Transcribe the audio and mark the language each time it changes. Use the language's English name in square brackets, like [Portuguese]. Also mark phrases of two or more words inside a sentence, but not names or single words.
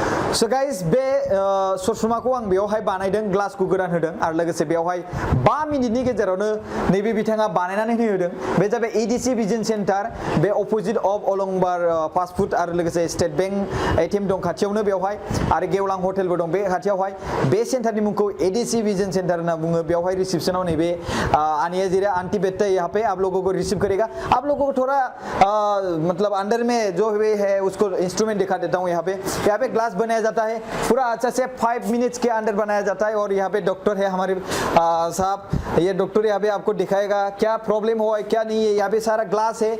[English] So guys [Bodo] बे ससमाखौ आं बेयावहाय बानायदों ग्लासखौ गोदान होदों आरो लोगोसे बेयावहाय 5 मिनिटनि गेजेरावनो नैबे बिथाङा बानायनानै होदों बे जाबाय एडिसि भिजन सेन्टार बे [English] opposite of [Bodo] अलंबार फास्ट फुड आरो लोगोसे स्टेट बैंक एटिएम दं खाथियावनो बेयावहाय आरो गेवलां हटेलबो दं बे खाथियावहाय बे सेन्टारनि मुंखौ एडिसि भिजन सेंटर होनना बुङो बेयावहाय रिसेप्शनाव नैबे आनिया जिरे [Hindi] आंटी बैठते यहाँ पे आप लोगों को रिसीव करेगा आप लोगों को थोड़ा मतलब अंदर में जो भी है उसको इंस्ट्रूमेंट दिखा देता हूँ यहाँ पे ग्लास बनाया जाता है पूरा अच्छा से 5 मिनट्स के अंदर बनाया जाता है और यहाँ पे डॉक्टर है हमारे साहब ये डॉक्टर यहाँ पे आपको दिखाएगा क्या प्रॉब्लम हुआ है क्या नहीं है यहाँ पे सारा ग्लास है